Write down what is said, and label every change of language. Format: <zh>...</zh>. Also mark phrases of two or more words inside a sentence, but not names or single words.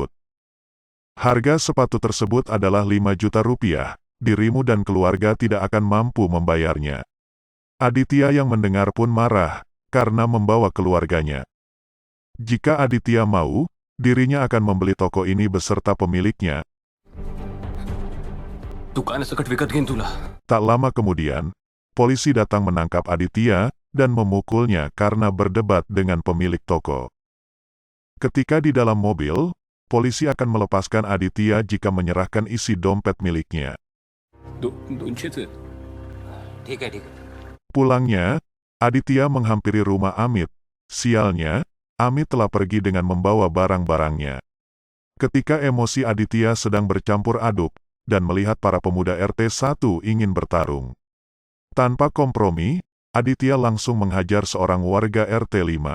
<id>Harga sepatu tersebut adalah 5 juta rupiah, dirimu dan keluarga tidak akan mampu membayarnya. Aditya yang mendengar pun marah karena membawa keluarganya. Jika Aditya mau, dirinya akan membeli toko ini beserta pemiliknya.</id> <mr>दुकानासकट विकत घेईन तुला.</mr> <id>Tak lama kemudian, polisi datang menangkap Aditya dan memukulnya karena berdebat dengan pemilik toko. Ketika di dalam mobil, polisi akan melepaskan Aditya jika menyerahkan isi dompet miliknya.</id> <mr>200 ठीक आहे.</mr> <id>Pulangnya, Aditya menghampiri rumah Amit. Sialnya, Amit telah pergi dengan membawa barang-barangnya. Ketika emosi Aditya sedang bercampur aduk, dan melihat para pemuda RT 1 ingin bertarung. Tanpa kompromi, Aditya langsung menghajar seorang warga RT 5.</id>